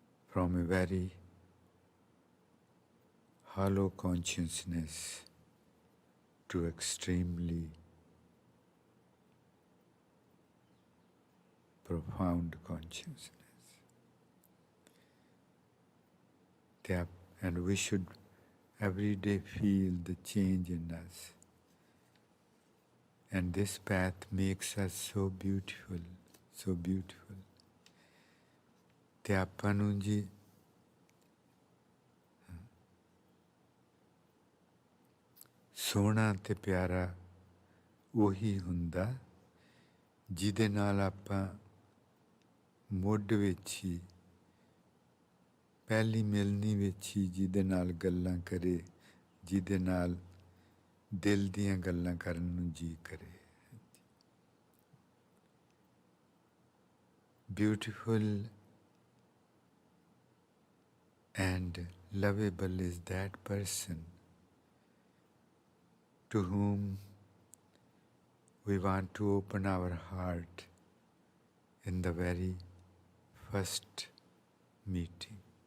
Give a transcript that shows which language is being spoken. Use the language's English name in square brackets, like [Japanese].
[English] From a very hollow consciousness to extremely profound consciousness. And we should every day feel the change in us. And this path makes us so beautiful, so beautiful. [Punjabi] ਤੇ ਆਪਾਂ ਨੂੰ ਜੀ ਸੋਹਣਾ ਤੇ ਪਿਆਰਾ ਉਹੀ ਹੁੰਦਾ ਜਿਹਦੇ ਨਾਲ ਆਪਾਂ ਮੁੱਢ ਵਿੱਚ ਹੀ, ਪਹਿਲੀ ਮਿਲਣੀ ਵਿੱਚ ਹੀ ਜਿਹਦੇ ਨਾਲ ਗੱਲਾਂ ਕਰੇ, ਜਿਹਦੇ ਨਾਲ ਦਿਲ ਦੀਆਂ ਗੱਲਾਂ ਕਰਨ ਨੂੰ ਜੀ ਕਰੇ। [English] Beautiful and lovable is that person to whom we want to open our heart in the very first meeting.